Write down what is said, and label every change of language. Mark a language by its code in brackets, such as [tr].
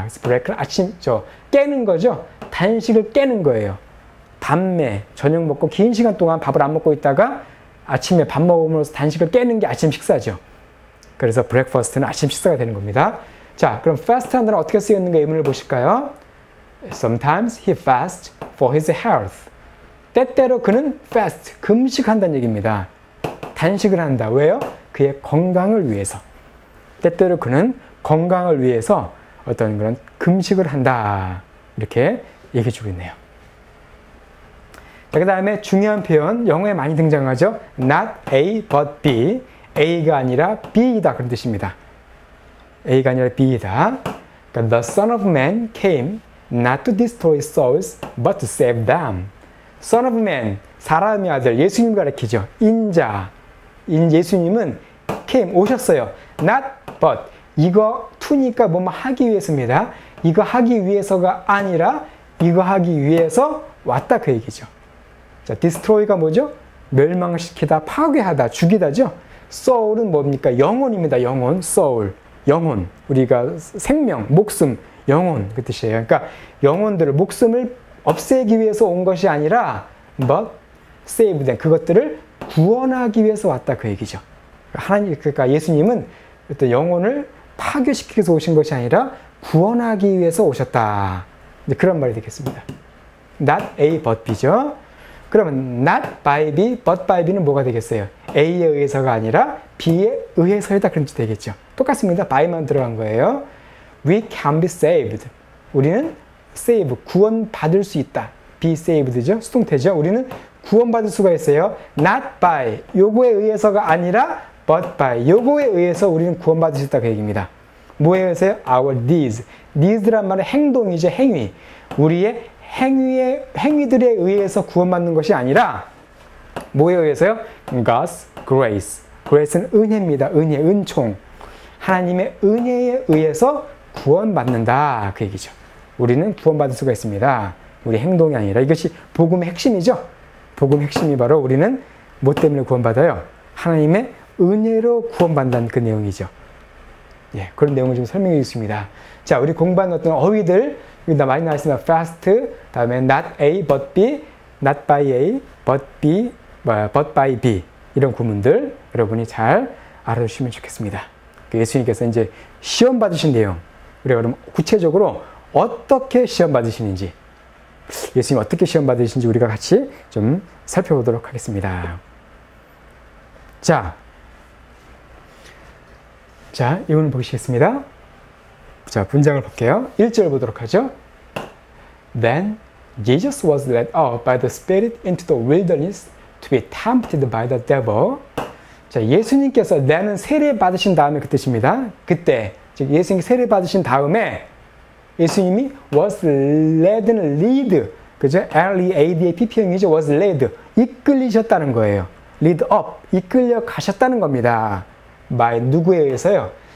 [ko] 그래서 break는 아침 깨는 거죠. 단식을 깨는 거예요. 밤에 저녁 먹고 긴 시간 동안 밥을 안 먹고 있다가 아침에 밥 먹으면서 단식을 깨는 게 아침 식사죠. 그래서 breakfast는 아침 식사가 되는 겁니다. 자, 그럼 fast라는 단어 어떻게 쓰였는가 예문을 보실까요? [en] Sometimes he fasts for his health. [ko] 때때로 그는 fast, 금식한다는 얘기입니다. 단식을 한다. 왜요? 그의 건강을 위해서. 때때로 그는 건강을 위해서 어떤 그런 금식을 한다. 이렇게 얘기해 주고 있네요. 자, 그 다음에 중요한 표현, 영어에 많이 등장하죠. [en] Not A, but B. [ko] A가 아니라 B이다. 그런 뜻입니다. A가 아니라 B이다. [en] 그러니까 The Son of Man came not to destroy souls, but to save them. [ko] Son of Man, 사람의 아들, 예수님 가리키죠. 인자. 예수님은 came, 오셨어요. Not, but. 이거 to니까 뭐뭐 하기 위해서입니다. 이거 하기 위해서가 아니라 이거 하기 위해서 왔다 그 얘기죠. 자, destroy가 뭐죠? 멸망을 시키다, 파괴하다, 죽이다죠. soul은 뭡니까? 영혼입니다. 영혼, soul. 영혼. 우리가 생명, 목숨, 영혼 그 뜻이에요. 그러니까 영혼들을, 목숨을 없애기 위해서 온 것이 아니라 [en] but save them. [ko] 그것들을 구원하기 위해서 왔다 그 얘기죠. 그러니까 예수님은 어떤 영혼을 파괴시키기 위해서 오신 것이 아니라 구원하기 위해서 오셨다. 그런 말이 되겠습니다. Not A but B죠. 그러면 not by B but by B는 뭐가 되겠어요? A에 의해서가 아니라 B에 의해서이다 그런 뜻이 되겠죠. 똑같습니다. by만 들어간 거예요. [en] We can be saved. [ko] 우리는 save, 구원받을 수 있다. be saved죠. 수동태죠. 우리는 구원받을 수가 있어요. not by, 요거에 의해서가 아니라 but by, 요거에 의해서 우리는 구원받을 수 있다 그 얘기입니다. 뭐에 의해서요? [en] Our deeds. [ko] deeds란 말은 행동이죠. 행위. 우리의 행위들에 의해서 구원받는 것이 아니라 뭐에 의해서요? [en] God's grace. [ko] grace는 은혜입니다. 은혜, 은총. 하나님의 은혜에 의해서 구원받는다 그 얘기죠. 우리는 구원받을 수가 있습니다. 우리 행동이 아니라. 이것이 복음의 핵심이죠. 복음의 핵심이 바로 우리는 뭐 때문에 구원받아요? 하나님의 은혜로 구원받는다는 그 내용이죠. 예, 그런 내용을 좀 설명해 주겠습니다. 자, 우리 공부한 어떤 어휘들 여기다 많이 나왔습니다. fast, 다음에 not A but B, not by A but B, but by B 이런 구문들 여러분이 잘 알아주시면 좋겠습니다. 예수님께서 이제 시험 받으신 내용, 우리가 그럼 구체적으로 어떻게 시험 받으시는지, 예수님 어떻게 시험 받으시는지 우리가 같이 좀 살펴보도록 하겠습니다. 자, 이분을 보시겠습니다. 자, 문장을 볼게요. 1절 보도록 하죠. [en] Then Jesus was led out by the Spirit into the wilderness to be tempted by the devil. [ko] 자, 예수님께서 나는 세례 받으신 다음에 그 뜻입니다. 그때, 즉 예수님이 세례 받으신 다음에 예수님이 was led는 lead, 그죠? L-E-A-D-A-P-P형이죠. was led, 이끌리셨다는 거예요. lead up, 이끌려 가셨다는 겁니다. by 누구에 의해서요?